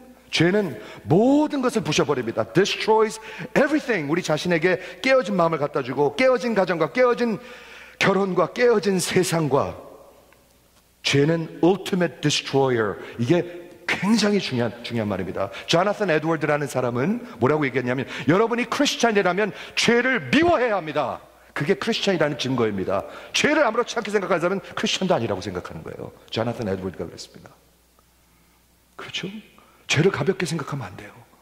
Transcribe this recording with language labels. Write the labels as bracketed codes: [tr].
[ko] 죄는 모든 것을 부셔버립니다. [en] Destroys everything. [ko] 우리 자신에게 깨어진 마음을 갖다 주고, 깨어진 가정과 깨어진 결혼과 깨어진 세상과. 죄는 [en] ultimate destroyer. [ko] 이게 굉장히 중요한 말입니다. 조나산 에드워드라는 사람은 뭐라고 얘기했냐면, 여러분이 크리스찬이라면 죄를 미워해야 합니다. 그게 크리스찬이라는 증거입니다. 죄를 아무렇지 않게 생각하는 사람은 크리스찬도 아니라고 생각하는 거예요. 조나산 에드워드가 그랬습니다. 그렇죠? 죄를 가볍게 생각하면 안 돼요.